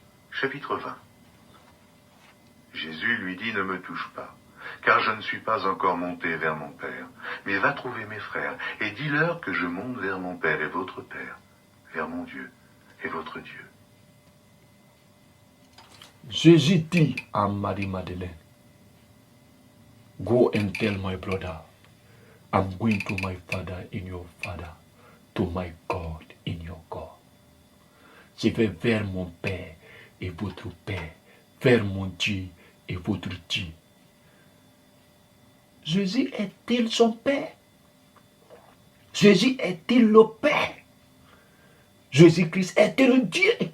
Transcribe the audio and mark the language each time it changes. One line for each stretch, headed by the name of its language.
French: Chapitre 20. Jésus lui dit, ne me touche pas, car je ne suis pas encore monté vers mon Père, mais va trouver mes frères, et dis-leur que je monte vers mon Père et votre Père, vers mon Dieu et votre Dieu. Jésus dit à Marie-Madeleine,
English: go and tell my brother, I'm going to my father in your father, to my God in your God.
French: Je vais vers mon Père et votre Père, vers mon Dieu et votre Dieu. Jésus est-il son Père? Jésus est-il le Père? Jésus-Christ est-il Dieu?